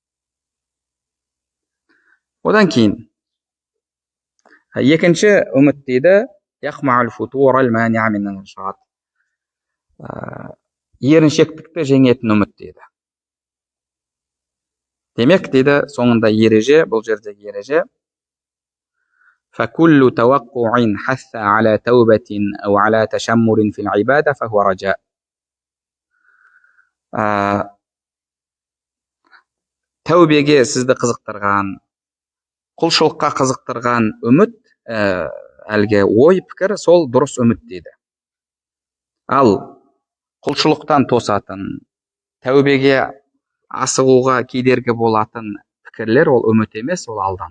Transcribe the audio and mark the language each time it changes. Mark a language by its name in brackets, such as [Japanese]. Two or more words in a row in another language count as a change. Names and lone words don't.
[Kazakh] Одан кейін екінші үміт дейді, еріншектікті жеңетін үміт дейді. Демек дейді, соңында ереже, бұл жердегі ереже, [Arabic] فَكُلُّ تَوَقُّعٍ حَثَّ عَلَى تَوْبَةٍ أَوْ عَلَى تَشَمُّرٍ فِي الْعِبَادَةِ فَهُوَ رَجَاء. [Kazakh] Тәубеге сізді қызықтырған, құлшылыққа қызықтырған үміт, әлгі ой пікір, сол дұрыс үміт дейді. Ал құлшылықтан тосатын, тәубеге асығуға кедергі болатын пікірлер ол үміт емес, ол алдану.